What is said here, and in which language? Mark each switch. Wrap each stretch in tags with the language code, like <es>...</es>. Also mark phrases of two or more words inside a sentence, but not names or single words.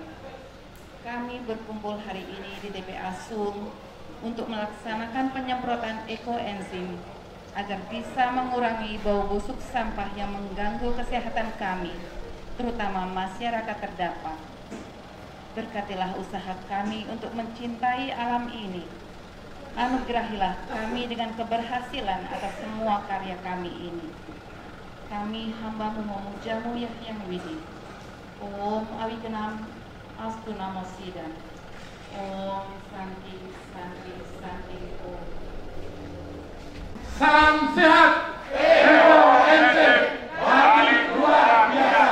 <id>Kami berkumpul hari ini di TPA Sum untuk melaksanakan penyemprotan ekoenzim agar bisa mengurangi bau busuk sampah yang mengganggu kesehatan kami terutama masyarakat terdampak. Berkatilah usaha kami untuk mencintai alam ini. Anugerahilah kami dengan keberhasilan atas semua karya kami ini. Kami hamba-Mu memuja-Mu ya Hyang Widi.</id> <sa>Om Awikenam Astu Namo Siddham. Om Santi Santi Santi Om.</sa> <id>Salam sehat. EONSIM hari luar biasa.</id>